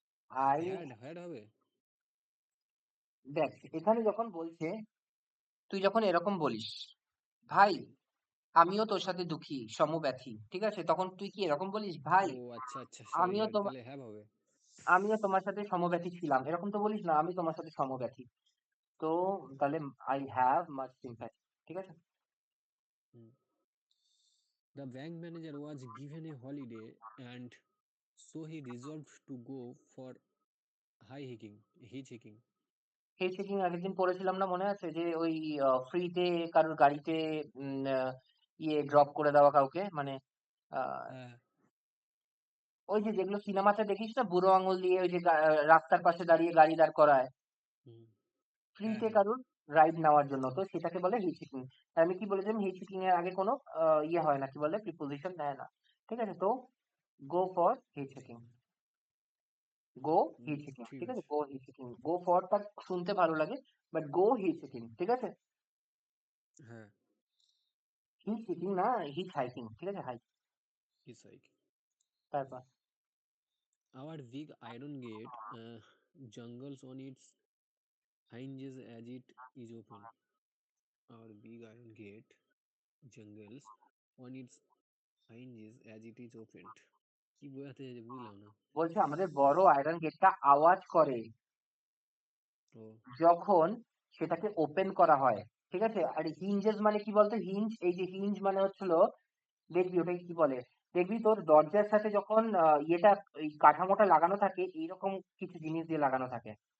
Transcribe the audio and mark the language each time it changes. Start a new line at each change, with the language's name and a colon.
English: I,
Bangla: had হবে দেখ এখানে যখন বলছে, তুই যখন এরকম বলিস, ভাই আমিও তোর সাথে দুঃখী সমব্যথী, ঠিক আছে, তখন তুই কি এরকম বলিস, ভাই ও আচ্ছা আচ্ছা সরি আমিও সরি তাহলে have হবে আমিও তোমার সাথে সমব্যথী ছিলাম, এরকম তো বলিস না, আমি তোমার সাথে সমব্যথী। তো তাহলে আই হ্যাভ মাচ সিম্প্যাথি, ঠিক আছে।
English: হুম The bank manager was given a holiday and so he resolved to go for hitchhiking
Bangla: সেই চেকিং আগের দিন পড়েছিলাম না, মনে আছে, যে ওই ফ্রিতে কারোর গাড়িতে ইয়ে ড্রপ করে দেওয়া কাউকে, মানে আহ, হ্যাঁ ওই যে যেগুলো সিনেমাতে দেখিস না, বুড়ো আঙুল দিয়ে ওই যে রাস্তার পাশে দাঁড়িয়ে গাড়ি দাঁড় করায় হুম হ্যাঁ ফ্রিতে হ্যাঁ কারোর রাইড নেওয়ার জন্য, তো সেটাকে বলে হিচকিং। আমি কি বলেছিলাম, হিচকিং এর আগে কোনো ইয়ে হয় না, কি বলে, প্রিপোজিশন দেয় না, ঠিক আছে। তো গো ফর হিচকিং, গো হিচকিং, ঠিক ঠিক আছে, আছে গো হিচকিং, গো ফরটা শুনতে ভালো লাগে, বাট গো হিচকিং, ঠিক আছে। হ্যাঁ হিচকিং না, হিচ হাইকিং, ঠিক আছে, হাইক।
English: hitchhiking
Bangla: তারপর
English: Our big iron gate jungles on its hinges as it is open. Our big iron gate jungles on its hinges as it is opened.
Bangla: কি বোঝাতে চাইছে বুঝলাম না বলছে আমাদের বড় আয়রন গেটটা আওয়াজ করে ও যখন সেটাকে ওপেন করা হয়, ঠিক আছে। আর হিঞ্জেস মানে কি বলতো, হিঞ্জ, এই যে হিঞ্জ মানে হচ্ছিল, দেখবি ওটাকে কি বলে, দেখবি তোর দরজার সাথে যখন ইয়েটা, এই কাঠামোটা লাগানো থাকে, এইরকম কিছু জিনিস দিয়ে লাগানো থাকে,